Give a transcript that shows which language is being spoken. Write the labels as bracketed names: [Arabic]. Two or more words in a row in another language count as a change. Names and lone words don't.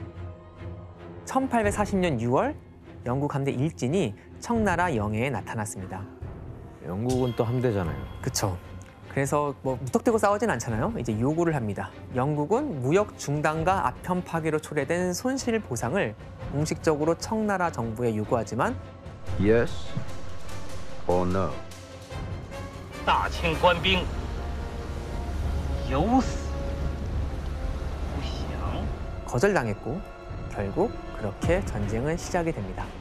[Korean] 1840년 6월 영국 함대 일진이 청나라 영해에 나타났습니다. 영국은 또 함대잖아요. 그렇죠. 그래서 뭐 무턱대고 싸우진 않잖아요. 이제 요구를 합니다. 영국은 무역 중단과 아편 파괴로 초래된 손실 보상을 공식적으로 청나라 정부에 요구하지만 [English] Yes or no? [Chinese] 大清官兵有死不降。 [Korean] 거절당했고 결국 그렇게 전쟁은 시작이 됩니다.